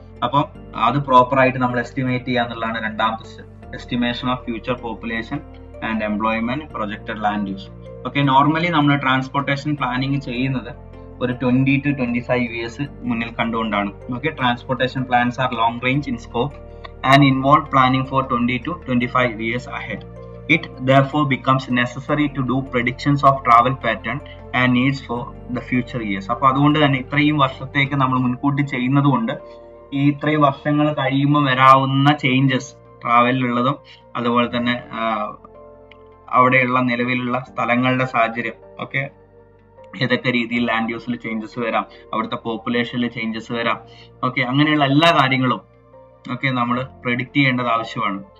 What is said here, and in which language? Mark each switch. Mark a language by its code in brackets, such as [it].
[ml] അപ്പം അത് പ്രോപ്പർ ആയിട്ട് നമ്മൾ എസ്റ്റിമേറ്റ് ചെയ്യുക എന്നുള്ളതാണ് രണ്ടാമത്തെ step, [en] Estimation of future population and employment, projected land use. [ml] Okay, normally നമ്മൾ ട്രാൻസ്പോർട്ടേഷൻ പ്ലാനിങ് ചെയ്യുന്നത് ഒരു 20 to 25 ഇയേഴ്സ് മുന്നിൽ കണ്ടുകൊണ്ടാണ്. [en] Okay, transportation plans are long range in scope and involve planning for 20 to 25 years ahead. It therefore becomes necessary to do predictions of travel pattern and needs for the future years. [ml] അപ്പോൾ അതുകൊണ്ട് തന്നെ ഇത്രയും വർഷത്തേക്ക് നമ്മൾ മുൻകൂട്ടി ചെയ്യുന്നത് കൊണ്ട് ഈ ഇത്രയും വർഷങ്ങൾ കഴിയുമ്പോൾ വരാവുന്ന ചേഞ്ചസ് ട്രാവലിലുള്ളതും അതുപോലെ തന്നെ അവിടെയുള്ള നിലവിലുള്ള സ്ഥലങ്ങളുടെ സാഹചര്യം, ഓക്കെ, ഏതൊക്കെ രീതിയിൽ ലാൻഡ് യൂസിൽ ചേഞ്ചസ് വരാം, അവിടുത്തെ പോപ്പുലേഷനിൽ ചേഞ്ചസ് വരാം, ഓക്കെ, അങ്ങനെയുള്ള എല്ലാ കാര്യങ്ങളും ഓക്കെ നമ്മൾ പ്രെഡിക്റ്റ് ചെയ്യേണ്ടത് ആവശ്യമാണ്.